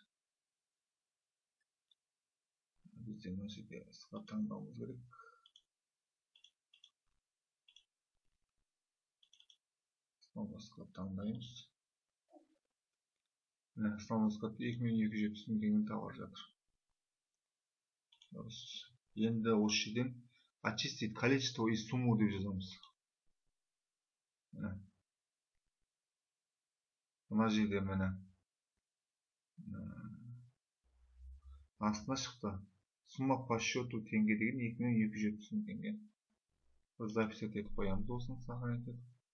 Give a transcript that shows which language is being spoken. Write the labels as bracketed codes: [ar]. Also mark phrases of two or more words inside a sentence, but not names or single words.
[kk] Бізде мына жерде склад таңдауымыз керек. [ru] Основной склад [kk] таңдаймыз. [ru] Основной складта [kk] 2.270.000 теңгенің товар жатыр. Енді осы жерден [ru] очистить количество и сумму [kk] деп жазамыз. Мына жерде міне астына шықты. [ru] Сумма по счету [kk] теңге деген 2.270.000 теңге. Запись етіп қоямыз, осыны сохранить етіп.